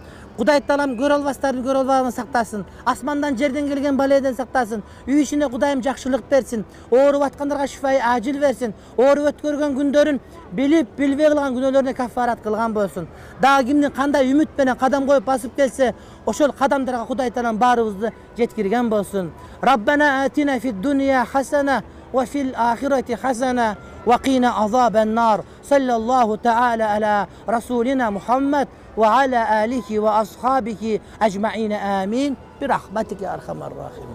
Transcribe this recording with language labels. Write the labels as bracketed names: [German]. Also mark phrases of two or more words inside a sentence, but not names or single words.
[Kyrgyz] Кудай таалам көрө албастардын көрө албагын сактасын. Асмандан жерден келген баледен сактасын. Үй ичине Кудайым жакшылык берсин. Ооруп аткандарга [Arabic] شفاء عاجل [Kyrgyz] берсин. Ооруп өткөргөн күндөрүн билип, билбей кылган күнөөлөрүнө кафарат кылган болсун. Дагы кимдин кандай үмүт менен кадам коюп басып келсе, ошол кадамдарга Кудай таалам баарыбызды жеткирген болсун. [Arabic] ربنا آتنا في الدنيا حسنة وفي الآخرة حسنة وقنا عذاب النار. صلى الله تعالى على رسولنا محمد وعلى آله وأصحابه أجمعين آمين برحمتك يا أرحم الراحمين.